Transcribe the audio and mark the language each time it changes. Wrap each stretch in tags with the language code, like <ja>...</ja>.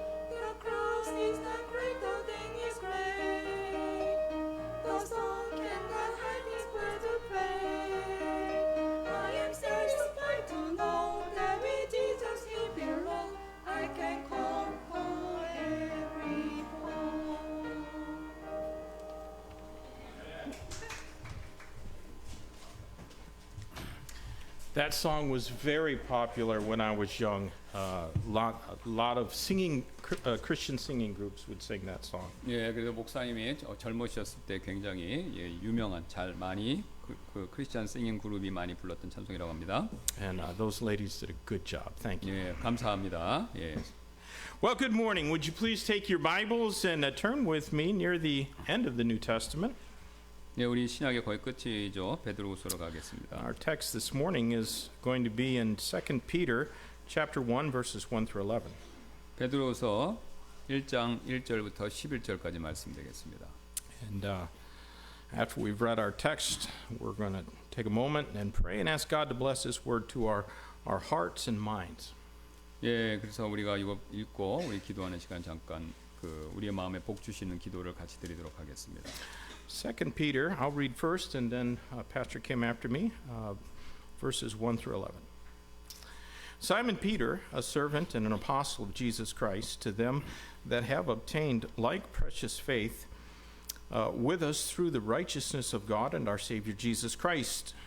<en>The cross is not greater than his grace The song cannot hide his words of praise I am satisfied to know that with Jesus he belongs I can conquer every foe That song was very popular when I was young. A lot of singing Christian singing groups would sing that song.</en> <ko>예, 그래서 목사님이 젊으셨을 때 굉장히 유명한 많이 그 크리스찬 싱잉 그룹이 많이 불렀던 찬송이라고 합니다.</ko> <en>And those ladies did a good job. Thank you.</en> <ko>예, 감사합니다. 예.</ko> <en>Well, good morning. Would you please take your Bibles and turn with me near the end of the New Testament?</en> <ko>예, 우리 신약의 거의 끝이죠. 베드로후서로 가겠습니다.</ko> <en>Our text this morning is going to be in 2 Peter chapter 1, verses 1 through 11.</en> <ko>베드로서 1장 1절부터 11절까지 말씀드리겠습니다.</ko> <en>And after we've read our text, we're going to take a moment and pray and ask God to bless His word to our hearts and minds.</en> <ko>예, 그래서 우리가 이거 읽고 우리 기도하는 시간 잠깐 우리의 마음에 복 주시는 기도를 같이 드리도록 하겠습니다.</ko> <en>2 Peter, I'll read first, and then Pastor Kim after me, verses 1 through 11. Simon Peter, a servant and an apostle of Jesus Christ, to them that have obtained like precious faith with us through the righteousness of God and our Savior Jesus Christ.</en>